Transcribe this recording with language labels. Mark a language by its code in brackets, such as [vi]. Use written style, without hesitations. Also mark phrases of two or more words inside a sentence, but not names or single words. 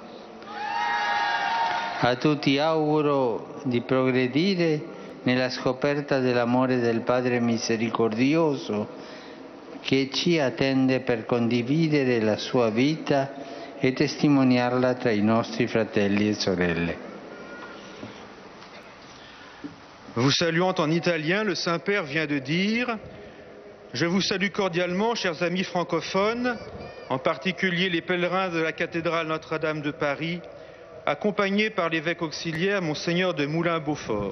[it] A tutti auguro di progredire nella scoperta dell'amore del Padre misericordioso che ci attende per condividere la sua vita e testimoniarla tra i nostri fratelli e sorelle. [fr] Vous saluant en italien, le Saint-Père vient de dire « Je vous salue cordialement, chers amis francophones, en particulier les pèlerins de la cathédrale Notre-Dame de Paris, accompagnés par l'évêque auxiliaire Monseigneur de Moulin-Beaufort.